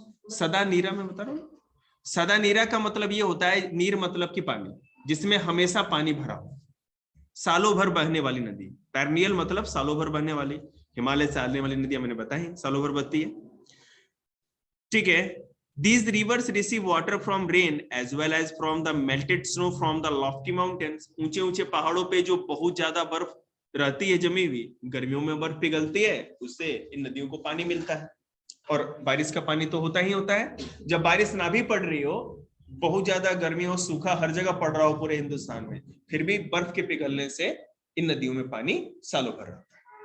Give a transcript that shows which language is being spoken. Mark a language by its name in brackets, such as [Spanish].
[Hindi] सदा नीरा में बता रहा हूं, सदा नीरा का मतलब ये होता है, नीर मतलब कि पानी, जिसमें हमेशा पानी भरा हो, सालों भर बहने वाली नदी। पेरिनियल मतलब सालों भर बहने वाली। हिमालय से आने वाली नदियां मैंने बताई सालों भर बहती है। ठीक है, [English] these rivers receive water from rain as well as from the melted snow from the lofty mountains। [Hindi] ऊंचे ऊंचे पहाड़ों पे जो बहुत ज्यादा बर्फ रहती है जमी हुई, गर्मियों में बर्फ पिघलती है, उससे इन नदियों को पानी मिलता है। और बारिश का पानी तो होता ही होता है। जब बारिश ना भी पड़ रही हो, बहुत ज्यादा गर्मी हो, सूखा हर जगह पड़ रहा हो पूरे हिंदुस्तान में, फिर भी बर्फ के पिघलने से इन नदियों में पानी सालों भर रहता है।